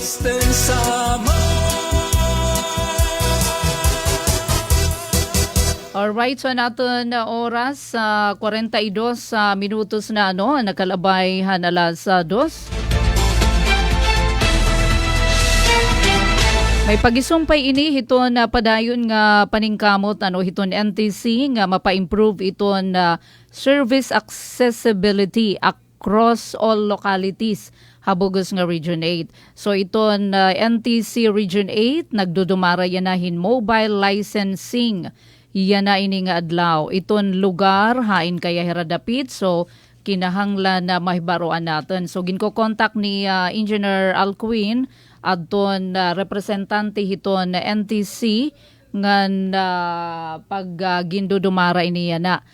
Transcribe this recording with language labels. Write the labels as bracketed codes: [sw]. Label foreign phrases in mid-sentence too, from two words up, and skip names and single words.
[war] Alright, so natin na oras 42 minutos na nakalabay hanalas 2. May pagisumpay ini hiton padayon nga paningkamot hiton NTC nga mapa-improve iton [en] service accessibility across all localities [war] habugos nga Region 8. So iton NTC Region 8 nagdudumara yanahin [en] mobile licensing. [war] Iyan na ini nga adlaw. Iton lugar hain kaya hiradapit so kinahanglan na mahibaruan natin. So ginko-contact ni Engineer Alcuin adton representante hiton NTC ngan pag gindudumara iniya na.